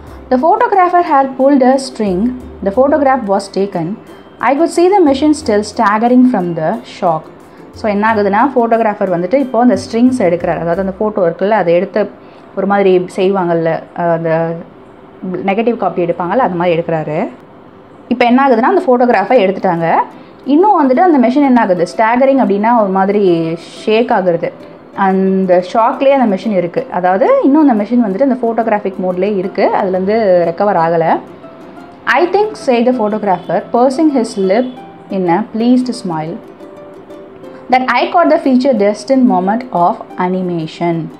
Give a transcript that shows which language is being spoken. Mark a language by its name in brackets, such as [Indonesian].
[English] The photographer had pulled a string. The photograph was taken. I could see the machine still staggering from the shock. [Tamil] So என்ன ஆகுதுன்னா, photographer வந்துட்டு இப்போது அந்த strings எடுக்கிறார், அதாவது அந்த ஃபோட்டோ இருக்குல்ல அதை எடுத்து ஒரு மாதிரி செய்வாங்கள்ல, அந்த நெகட்டிவ் காப்பி எடுப்பாங்கள்ல, அது மாதிரி எடுக்கிறாரு. இப்போ என்ன ஆகுதுன்னா, அந்த ஃபோட்டோகிராஃபை எடுத்துட்டாங்க. இன்னும் வந்துட்டு அந்த மெஷின் என்ன ஆகுது, ஸ்டாகரிங் அப்படின்னா ஒரு மாதிரி ஷேக் ஆகுறது, அந்த ஷாக்லேயே அந்த மெஷின் இருக்குது, அதாவது இன்னும் அந்த மெஷின் வந்துட்டு அந்த ஃபோட்டோகிராஃபிக் மோட்லேயே இருக்குது, அதுலேருந்து ரெக்கவர் ஆகலை. [English] I think, said the photographer, pursing his lip in a pleased smile, that I caught the feature destined moment of animation.